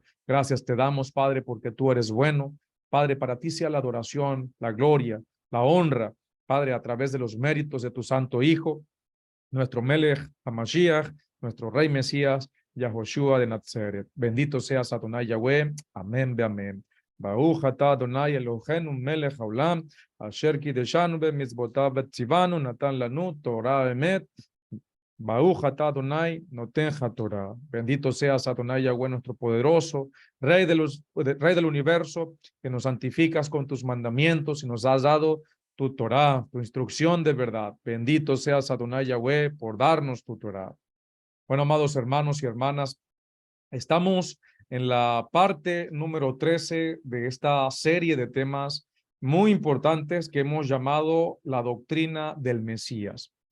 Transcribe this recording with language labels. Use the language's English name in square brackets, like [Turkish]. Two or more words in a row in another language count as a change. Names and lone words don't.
[Spanish] Gracias te damos, Padre, porque tú eres bueno. Padre, para ti sea la adoración, la gloria, la honra, Padre, a través de los méritos de tu santo Hijo, nuestro [Hebrew] מלך המשיח, [Spanish] nuestro Rey Mesías, Yahoshua de Nazaret. Bendito seas Adonai Yahweh. [Hebrew] אמן ואמן. ברוך אתה אדוני אלוהינו מלך העולם אשר קדשנו במצוותיו וציוונו נתן לנו תורה אמת. ברוך אתה אדוני נותן תורה. [Spanish] Bendito seas Adonai Yahweh, nuestro poderoso, Rey del universo, que nos santificas con tus mandamientos y nos has dado tu Torah, tu instrucción de verdad. Bendito seas Adonai Yahweh por darnos tu Torah. Bueno, amados hermanos y hermanas, estamos en la parte número 13 de esta serie de temas muy importantes que hemos llamado la doctrina del Mesías.